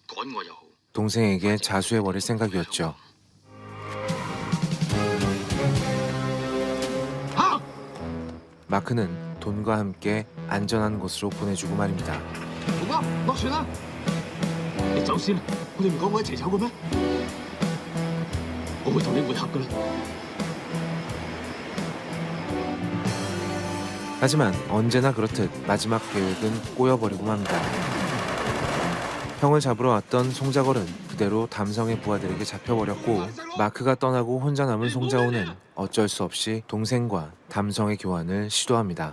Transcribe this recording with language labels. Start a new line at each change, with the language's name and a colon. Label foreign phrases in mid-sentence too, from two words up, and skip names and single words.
Korean: 동생에게 자수해버릴 생각이었죠. 마크는 돈과 함께 안전한 곳으로 보내주고 말입니다.
Cantonese: 好啊，落船啦！你走先啦，我哋唔講我一齊走嘅咩？我會同你會合噶啦。
Korean: 하지만 언제나 그렇듯 마지막 계획은 꼬여버리고 맙니다. 형을 잡으러 왔던 송자걸은 그대로 담성의 부하들에게 잡혀버렸고 마크가 떠나고 혼자 남은 송자호는 어쩔 수 없이 동생과 담성의 교환을 시도합니다.